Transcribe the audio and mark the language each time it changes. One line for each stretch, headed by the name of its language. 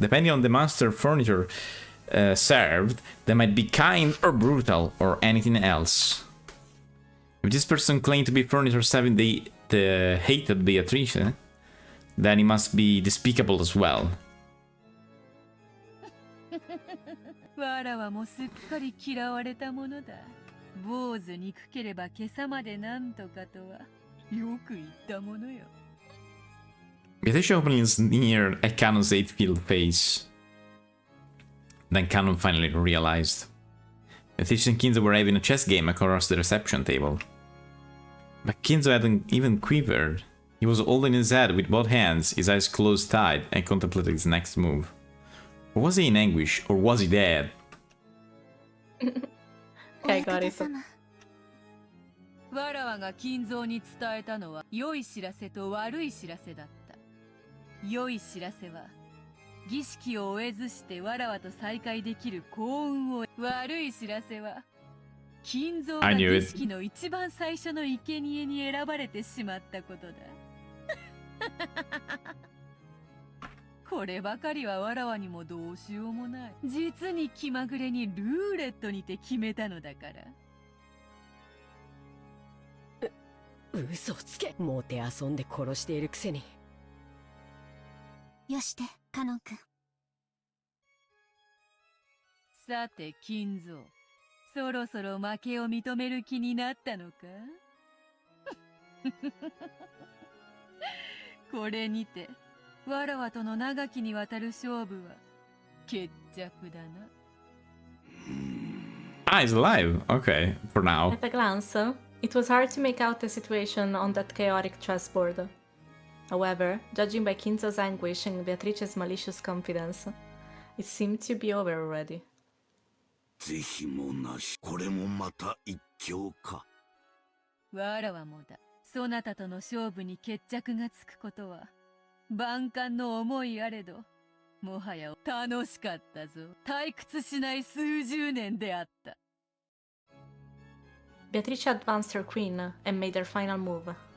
English: Depending on the master furniture served, they might be kind or brutal or anything else. If this person claimed to be furniture serving the hated Beatrice, then he must be despicable as well.
Japanese: わらわもすっかり嫌われたものだ。坊主憎ければ今朝までなんとかとはよく言ったものよ。
English: Beatrice openly sneered at Canon's 8-field face. Then Canon finally realized. Beatrice and Kinzo were having a chess game across the reception table. But Kinzo hadn't even quivered. He was holding his head with both hands, his eyes closed tight, and contemplated his next move. Or was he in anguish, or was he dead? Okay, got it.
Japanese: わらわが金蔵に伝えたのは良い知らせと悪い知らせだった。良い知らせは儀式を終えずしてわらわと再会できる幸運を。悪い知らせは金蔵が儀式の一番最初の生贄に選ばれてしまったことだ。こればかりはわらわにもどうしようもない。実に気まぐれにルーレットにて決めたのだから。嘘つけ。もてあそんで殺しているくせに。よして、カノン君。さて金蔵、そろそろ負けを認める気になったのか？これにてわらわとの長きにわたる勝負は決着だな。
English: Ah, he's alive. Okay, for now. At a glance, it was hard to make out the situation on that chaotic chessboard. However, judging by Kinzo's anguish and Beatrice's malicious confidence, it seemed to be over already.
Japanese: 是非もなし、これもまた一興か。わらわもだ。そなたとの勝負に決着がつくことは万感の思いあれど、もはや楽しかったぞ。退屈しない数十年であった。
English: Beatrice advanced her queen and made her final move.